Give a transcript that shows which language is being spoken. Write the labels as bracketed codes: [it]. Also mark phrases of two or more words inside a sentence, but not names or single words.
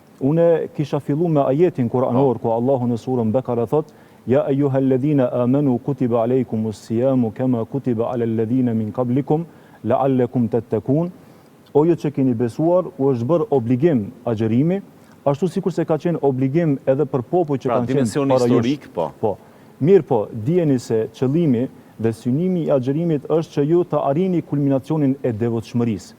[sq] Une kisha fillu me ajetin kuranor, ku Allahu në surën Bekara thot, [ar] يا أيها الذين آمنوا كتب عليكم الصيام كما كتب على الذين من قبلكم لعلكم تتقون. [sq] O ju që keni besuar, u është bërë obligim agjërimi, ashtu sikur se ka qenë obligim edhe për popull që kanë qenë para jush. Po. Mirë po, dijeni se qëllimi dhe synimi i agjërimit është që ju të arrini kulminacionin e devotshmërisë.